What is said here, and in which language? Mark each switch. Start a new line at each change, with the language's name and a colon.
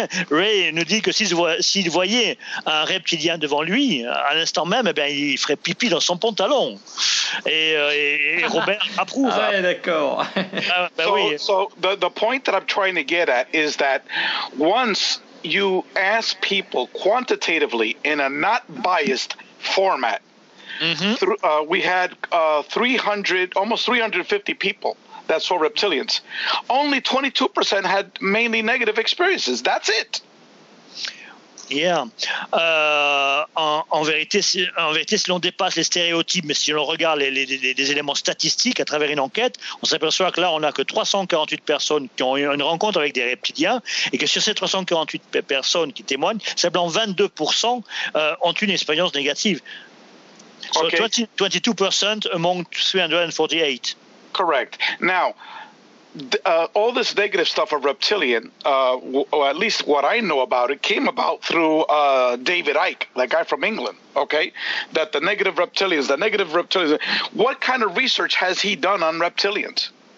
French: Ray nous dit que s'il voyait un reptilien devant lui, à l'instant même, eh bien, il ferait pipi dans son pantalon. Et Robert approuve. Ah, ouais, d'accord. Oui.
English: So the point that I'm trying to get at is that once you ask people quantitatively in a not biased format, we had 350 people. That saw reptilians. Only 22% had mainly negative experiences. That's it. Yeah.
French: En vérité, si l'on dépasse les stéréotypes, mais si l'on regarde les éléments statistiques à travers une enquête, on s'aperçoit que là, on n'a que 348 personnes qui ont eu une rencontre avec des reptiliens, et que sur ces 348 personnes qui témoignent, simplement 22% ont une expérience négative.
English: So okay. 22% among 348. Correct. Now, all this negative stuff of reptilian, or at least what I know about it, came about through David Icke, that guy from England, okay? That the negative reptilians, what kind of research has he done on reptilians?